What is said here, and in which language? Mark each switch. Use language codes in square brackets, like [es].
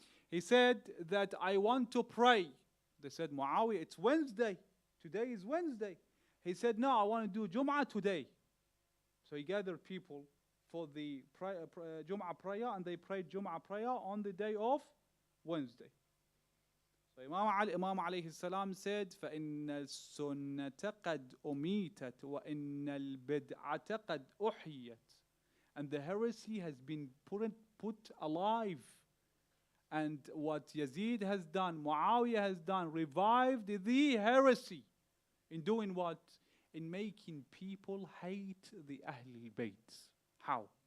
[en] He said that I want to pray. They said, Muawiyah, it's Wednesday. Today is Wednesday. He said, no, I want to do Jum'ah today. So he gathered people for the Jum'ah prayer, and they prayed Jum'ah prayer on the day of Wednesday. So Imam alayhi salam said, [ar] فَإِنَّ السُنَّةَ قَدْ أُمِيتَتْ وَإِنَّ الْبِدْعَةَ قَدْ أُحْيَتْ. [en] And the heresy has been put alive. And what Yazid has done, Muawiyah has done, revived the heresy. In doing what? In making people hate the Ahlul Bayt. How?